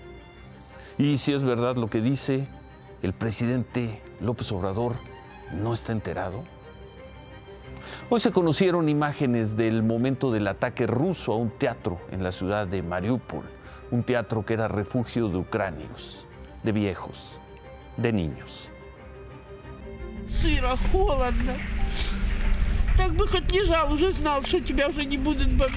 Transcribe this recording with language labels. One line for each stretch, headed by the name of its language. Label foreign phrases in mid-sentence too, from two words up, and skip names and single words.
Spanish: Y si es verdad lo que dice, ¿el presidente López Obrador no está enterado? Hoy se conocieron imágenes del momento del ataque ruso a un teatro en la ciudad de Mariupol, un teatro que era refugio de ucranios, de viejos, de niños.
Russian: Сыро, холодно. Так бы хоть лежал, уже знал, что тебя уже не будут бомбить.